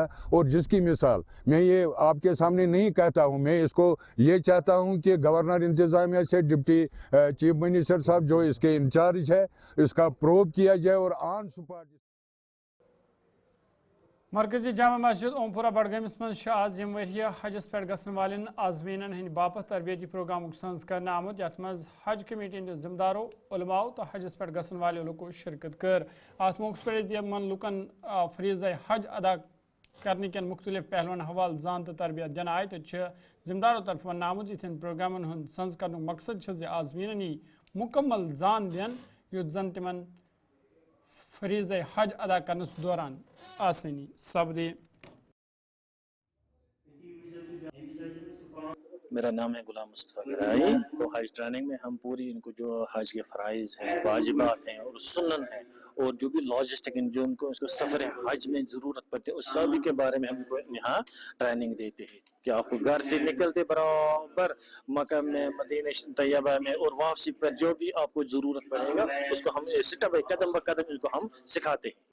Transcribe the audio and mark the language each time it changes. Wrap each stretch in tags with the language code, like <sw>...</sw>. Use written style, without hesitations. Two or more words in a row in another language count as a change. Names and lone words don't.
<hi>और जिसकी मिसाल मैं ये आपके सामने नहीं कहता हूँ, मैं इसको ये चाहता हूँ कि गवर्नर इंतज़ामिया से</hi> <en>deputy chief minister</en> <hi>साहब जो इसके इंचार्ज है इसका प्रोब किया जाए और</hi> <en>on spot.</en> <ks>मरकजी जामा मस्जिद ओमपुरा बडगमिस मज आज यम वरिया हजस पे गसन वालन आजमीन हंद बापत तरबियती प्रोग्राम संज कर आमुत यथ मज हज कमेटी हंद जिम्मेदारों उलमाओ तो हजस पे गसन वाले लोगों शिरकत कर। अत मौके पर यमन लुकन फरीज़ हज अदा करने के मुख्तलिफ पहलुन हवाल जान तो तरबियत दिन आए तो जिम्मेदारों तरफ वन आमुत इन प्रोग्रामन हंद संज कर मकसद आजमीन मुकम्मल जान दिन युत जन तिमन फरीज़ हज अदा करने दौरान आसानी सपदे।</ks> <hi>मेरा नाम है गुलाम मुस्तफ़ा गिराई। तो हज ट्रेनिंग में हम पूरी इनको जो हज के फ़राइज़ हैं, वाजिबात हैं और सुन्नन हैं और जो भी लॉजिस्टिक जो उनको इसको सफ़र हज में ज़रूरत पड़ती है उस सभी के बारे में हमको यहाँ ट्रेनिंग देते हैं कि आपको घर से निकलते बराबर मक्का में मदीना तैयबा में और वापसी पर जो भी आपको ज़रूरत पड़ेगा उसको हम</hi> <en>step by</en> <hi>कदम ब कदम इसको हम सिखाते हैं।</hi>